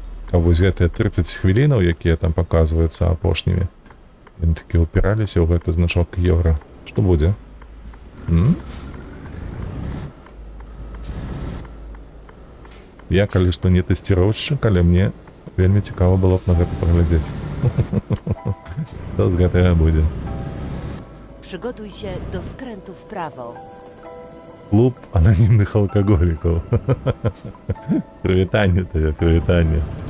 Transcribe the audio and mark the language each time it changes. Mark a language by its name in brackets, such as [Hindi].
[Belarusian] Каб вось гэтыя 30 хвілінаў, якія там паказваюцца апошнімі, яны такі ўпіраліся ў гэты значок еўра. Што будзе? Я, калі што не тэсціроўшчык, але мне вельмі цікава было б на гэта паглядзець. Што з гэтага будзе? [Polish] Przygotuj się do skrętu w prawo. [Ukrainian] Клуб ананімних алкоголіків. Привітання тобі, привітання.